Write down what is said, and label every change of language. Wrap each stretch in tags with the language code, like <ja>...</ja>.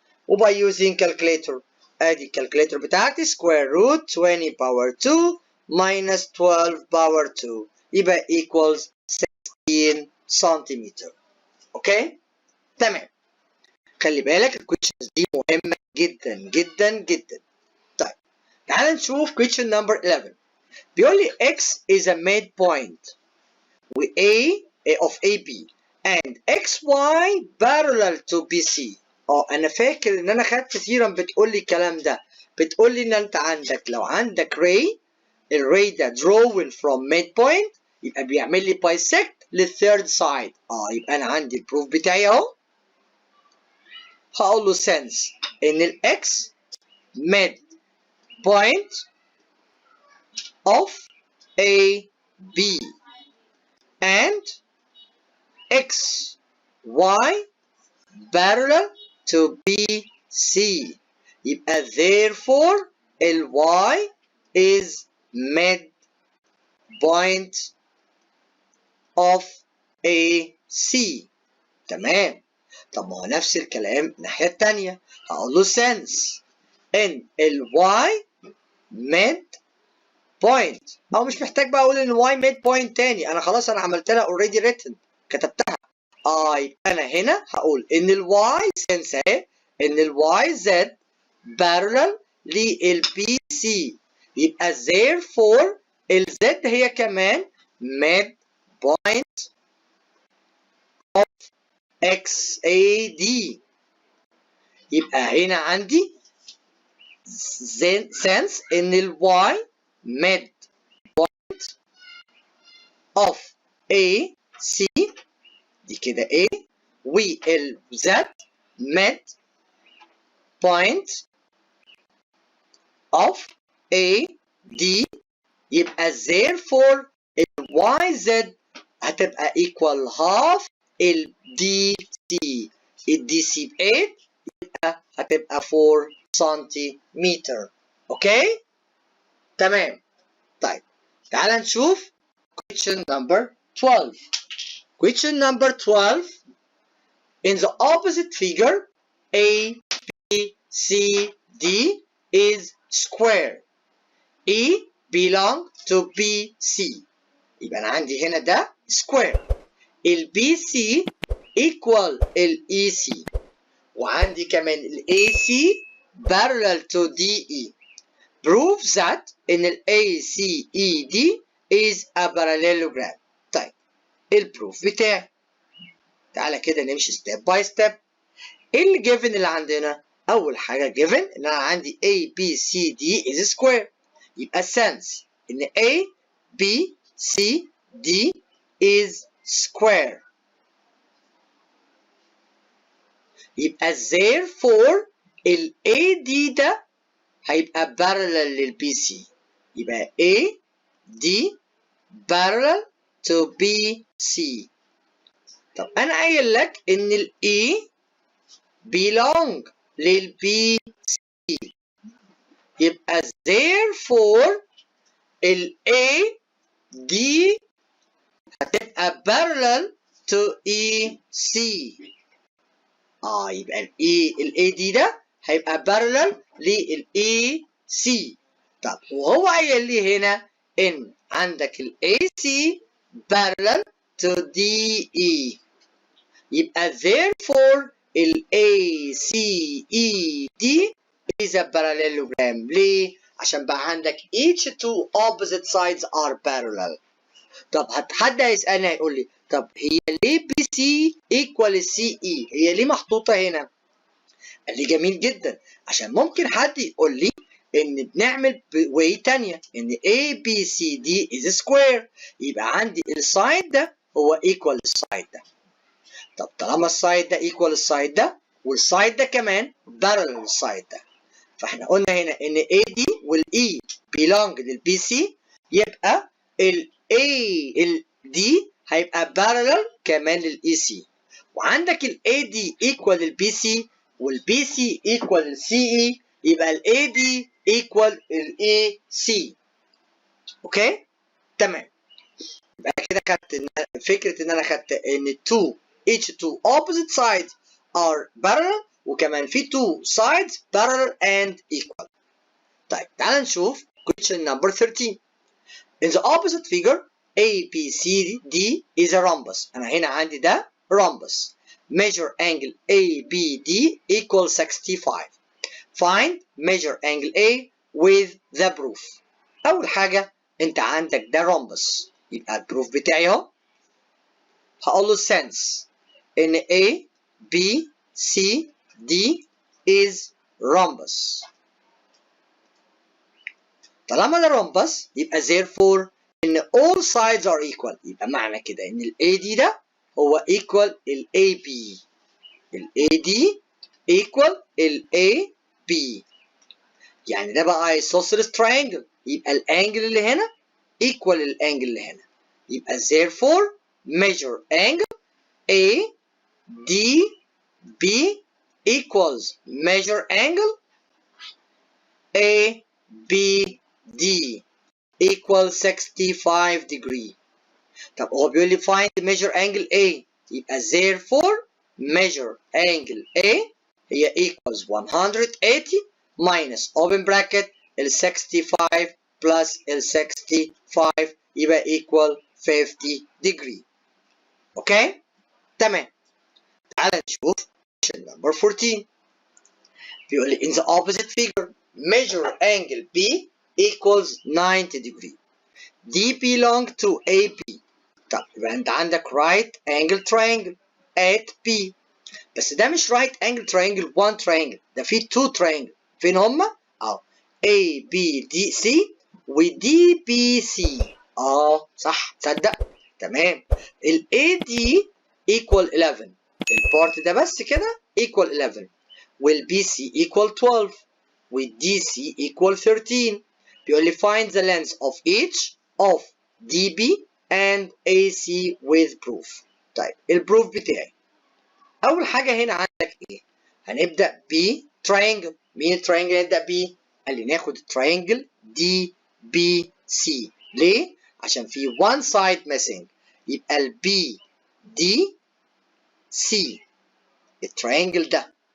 <ar>وباي يوزين كالكوليتر ادي الكالكوليتر بتاعتي سكوير روت 20 باور 2 ماينس 12 باور 2 يبقى equals 16 سنتيمتر. اوكي تمام. خلي بالك الكويشنز دي مهمه جدا جدا جدا. طيب تعال نشوف question number 11.</ar> <en>بيقول لي x is a midpoint و a of AB and xy parallel to BC.</en> <ar>انا فاكر ان انا خدت ثيرم بتقول لي الكلام ده، بتقول لي ان انت عندك لو عندك ray، الray ده drawing from midpoint يبقى بيعمل لي bisect للثيرد سايد. يبقى انا عندي البروف بتاعي اهو. هقول له sense ان الاكس midpoint of AB and x y parallel to BC. يبقى therefore ال y is midpoint of AC. تمام. طب ما هو نفس الكلام الناحية التانية، هقول له sense ان ال y midpoint، او مش محتاج بقى اقول ان y midpoint تاني، انا خلاص انا عملت لها already written كتبتها. يبقى انا هنا هقول ان ال y sense اهي ان ال yz parallel لل BC، يبقى therefore ال z هي كمان midpoint of XAD. يبقى هنا عندي sense ان ال y midpoint of AC دي كده A وال Z midpoint of AD، يبقى therefore ال YZ هتبقى equal half ال DC. ال DC ب 8 يبقى هتبقى 4 سنتيمتر. اوكي؟ تمام. طيب تعال نشوف question number 12.</ar> <en>Question number 12. In the opposite figure, A, B, C, D is square. E belong to BC.</en> <ar>يبقى أنا عندي هنا ده square. ال BC equal ال EC. وعندي كمان ال AC parallel to DE.</ar> <en>Prove that in ال ACED is a parallelogram.</en> <ar>طيب البروف بتاعي تعالى كده نمشي ستيب باي ستيب. ايه اللي جيفن اللي عندنا؟ اول حاجه جيفن ان انا عندي A B C D is square، يبقى sense ان A B C D is square، يبقى therefore ال AD ده هيبقى parallel لل BC، يبقى A D parallel to BC. طب انا قايل لك ان ال E belong لل BC، يبقى therefore ال A دي هتبقى parallel to EC. يبقى ال A دي ده هيبقى parallel للاي سي. طب وهو قايل لي هنا ان عندك الاي سي parallel to DE، يبقى therefore ال ACED is a parallelogram. ليه؟ عشان بقى عندك each two opposite sides are parallel. طب حد هيسألني هيقول لي طب هي ليه BC equal CE؟ هي ليه محطوطة هنا؟ قال لي جميل جدا، عشان ممكن حد يقول لي ان بنعمل واي تانية ان ABCD is square، يبقى عندي السايد ده هو equal السايد ده. طب طالما السايد ده equal السايد ده والسايد ده كمان parallel للسايد ده، فاحنا قلنا هنا ان AD والE belong للبي سي، يبقى ال D هيبقى parallel كمان للإي سي. وعندك ال AD equal للبي سي والبي سي equal للسي اي، يبقى ال AD equal للإي سي. اوكي؟ تمام. يبقى كده خدت فكرة ان انا خدت ان each two opposite sides are parallel، وكمان في two sides parallel and equal. طيب تعال نشوف question number 13.</ar> <en>In the opposite figure ABCD is a rhombus.</en> <ar>أنا هنا عندي ده rhombus.</ar> <en>Measure angle ABD equals 65. Find measure angle A with the proof.</en> <ar>أول حاجة أنت عندك ده rhombus، يبقى البروف بتاعي أهو. هقول له sense إن A B C D is rhombus. طالما ده rhombus يبقى therefore ان all sides are equal، يبقى معنى كده ان ال AD ده هو equal ال AB، ال AD equal ال AB، يعني ده بقى isosceles triangle، يبقى الانجل اللي هنا equal الانجل اللي هنا، يبقى therefore measure angle ADB equals measure angle ABD equal 65 degree. طب هو بيقول لي find measure angle A، يبقى therefore measure angle A هي equals 180 minus open bracket ال 65 plus ال 65 يبقى equal 50 degree. اوكي؟ تمام. تعال نشوف question number 14.</ar> <en>بيقول لي in the opposite figure measure angle B equals 90 degree.</en> <ar>D belong to AB. طب يبقى انت عندك right angle triangle at B، بس ده مش right angle triangle one triangle، ده فيه two triangle. فين هما؟ اهو A B D C و D B C. صح، تصدق؟ تمام. ال AD equal 11، البارت ده بس كده equal 11، وال BC equal 12 وال DC equal 13.</ar> <en>بيقول لي find the length of each of DB and AC with proof.</en> <ar>طيب البروف بتاعي أول حاجة هنا عندك إيه؟ هنبدأ ب triangle. مين التراينجل اللي نبدأ بيه؟ قال لي ناخد التراينجل DBC. ليه؟ عشان في one side missing، يبقى ال BDC التراينجل ده.</ar>